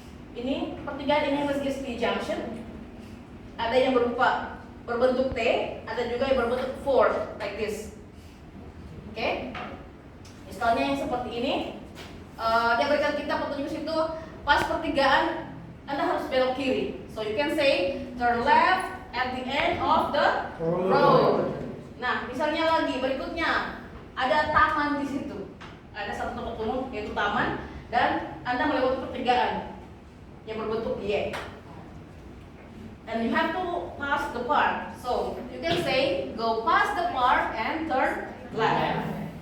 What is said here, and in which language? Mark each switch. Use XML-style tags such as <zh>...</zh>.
<id>Ini pertigaan ini is the junction. Ada yang berupa berbentuk T, ada juga yang berbentuk 4 like this. Oke. Misalnya yang seperti ini, dia berikan kita petunjuk situ pas pertigaan Anda harus belok kiri.</id> <en>So you can say turn left at the end of the road.</en> <id>Nah, misalnya lagi berikutnya ada taman di situ. Ada satu tempat umum yaitu taman dan Anda melewati pertigaan yang berbentuk Y.</id> <en>And you have to pass the park. So you can say go past the park and turn left.</en>